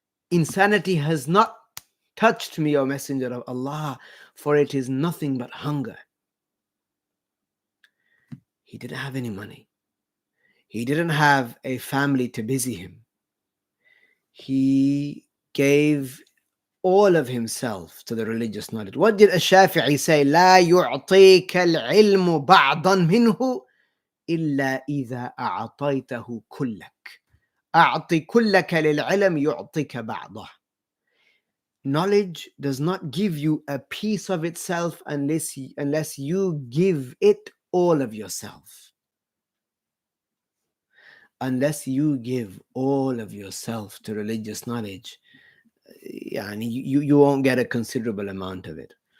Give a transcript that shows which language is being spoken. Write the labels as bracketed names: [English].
[English] Insanity has not touched me, O Messenger of Allah, for it is nothing but hunger. He didn't have any money. He didn't have a family to busy him. He gave all of himself to the religious knowledge. What did Ash-Shafi'i say? [Arabic] لا يعطيك العلم بعضا منه إلا إذا أعطيته كلك. أعطي كلك للعلم يعطيك بعضه. [English] Knowledge does not give you a piece of itself unless you give it all of yourself. Unless you give all of yourself to religious knowledge, you won't get a considerable amount of it.